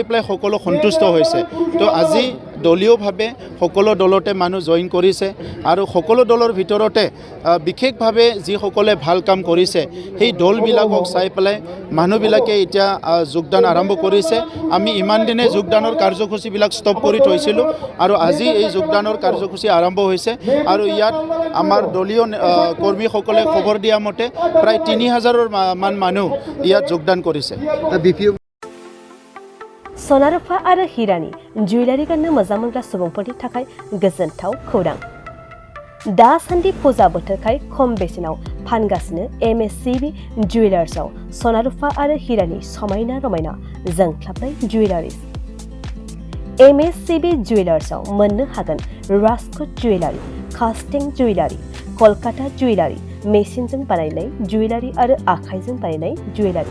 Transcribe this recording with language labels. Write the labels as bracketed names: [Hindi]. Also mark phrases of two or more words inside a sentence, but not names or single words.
[Assamese] পেলাই সকলো সন্তুষ্ট হৈছে তো আজি দলীয়ভাৱে সকলো দলতে মানুহ জইন কৰিছে আৰু সকলো দলৰ ভিতৰতে বিশেষভাৱে যিসকলে ভাল কাম কৰিছে সেই দলবিলাকক চাই পেলাই মানুহবিলাকে এতিয়া যোগদান আৰম্ভ কৰিছে আমি ইমান দিনে যোগদানৰ কাৰ্যসূচীবিলাক ষ্টপ কৰি থৈছিলোঁ আৰু আজি এই যোগদানৰ কাৰ্যসূচী আৰম্ভ হৈছে আৰু ইয়াত আমাৰ দলীয় কৰ্মীসকলে খবৰ দিয়া মতে প্ৰায় 3000ৰ মান মানুহ ইয়াত যোগদান কৰিছে [Bodo] सनारुफा आरो हिरानि जुवेलारि गाननो मोजां मोनग्रा सुबुंफोरनि थाखाय गोजोनथाव खौरां दासान्दि फुजा बोथोरखाय खम बेसेनाव फानगासिनो एमएससीबी जुवेलार्सआव सनारुफा आरो हिरानि समायना रमायना जोंख्लाबनाय जुवेलारिस MSCB जुवेलार्सआव मोननो हागोन राजकोट जुवेलारि, कास्टिं जुवेलारि, कलकाता जुवेलारि, मेसिनजों बानायनाय जुवेलारि आरो आखाइजों बानायनाय जुवेलारि।